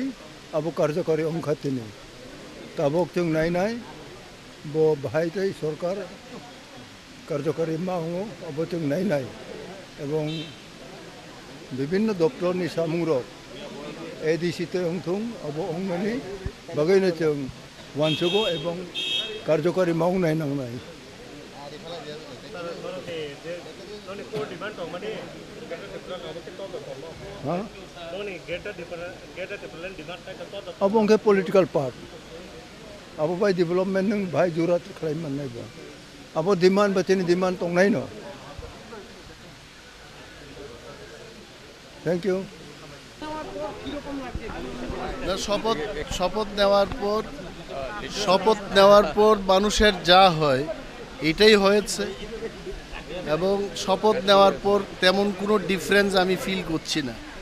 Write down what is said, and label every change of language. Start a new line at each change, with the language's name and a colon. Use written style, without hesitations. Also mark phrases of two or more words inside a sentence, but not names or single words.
Bodo: अब कार्यकारी अंखातिनि ताबक जों नायनाय बो बाहायतै सरकार कार्यकारी मावो अब जों नायनाय एवं विभिन्न दप्तरनि सामुंरक एडीसी ते अंथुं अब अंगमानि बागैनो जों वानसुगो एवं कार्यकारी मावनाय नांनाय अब उनके
English: political part
Bodo: अब भाई डेवलपमेंट नों भाई जुरात खालाम मोननायबा अब डिमांड बचेनि डिमांड दंनाय न
English: thank you
Bangla: শপথ নেওয়ার পর মানুষের যা হয় এটাই হয়েছে এবং শপথ নেওয়ার পর তেমন কোনো ডিফারেন্স আমি ফিল করছি না।